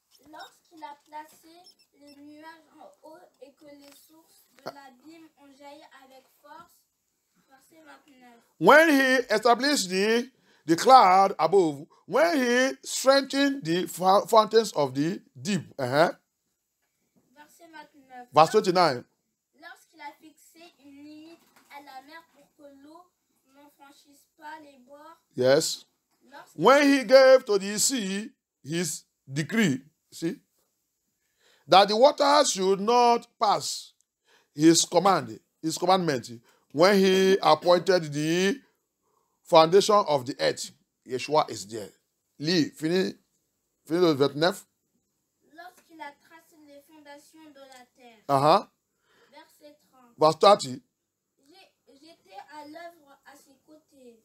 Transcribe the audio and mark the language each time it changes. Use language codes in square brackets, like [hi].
[fr] Lorsqu'il a placé les nuages en haut et que les sources de l'abîme ont jailli avec force. Verset 29. [en] When he established the cloud above, when he strengthened the fountains of the deep. [fr] Verset 29. [en] Verse 29. [fr] Lorsqu'il a fixé une limite à la mer pour que l'eau n'en franchisse pas les bords. Yes. [en] When he gave to the sea his decree, see, that the waters should not pass his commandment, when he appointed the foundation of the earth, Yeshua is there. [fr] Lis, finis le 29. Lorsqu'il a tracé les fondations de la terre. Verset 30. [en] Verse 30. [fr] J'étais à l'œuvre à ses côtés.